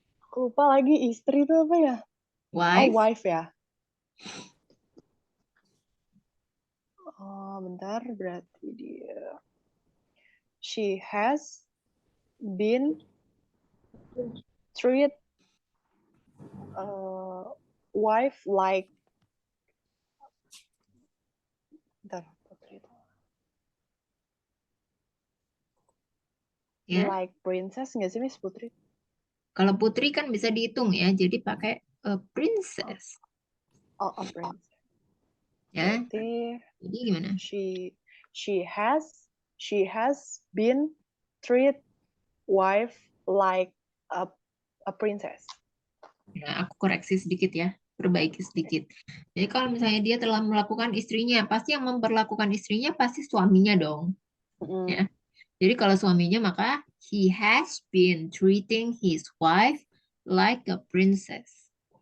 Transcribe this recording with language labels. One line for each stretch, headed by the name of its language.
Indonesian: Aku lupa lagi istri itu apa ya?
English: Wife.
Indonesian: Oh, wife ya. Oh, bentar, berarti dia
English: she has been treat wife like
Indonesian: bentar, putri itu. Ya.
English: Like princess
Indonesian: nggak sih, Miss Putri? Kalau putri kan bisa dihitung ya, jadi pakai
English: a princess. Oh, a princess.
Indonesian: Ya. Berarti Jadi gimana?
English: she has been treat wife like a princess.
Indonesian: Nah, aku koreksi sedikit ya, perbaiki sedikit. Jadi kalau misalnya dia telah melakukan istrinya, pasti yang memperlakukan istrinya pasti suaminya dong. Ya. Jadi kalau suaminya maka
English: he has been treating his wife like a princess.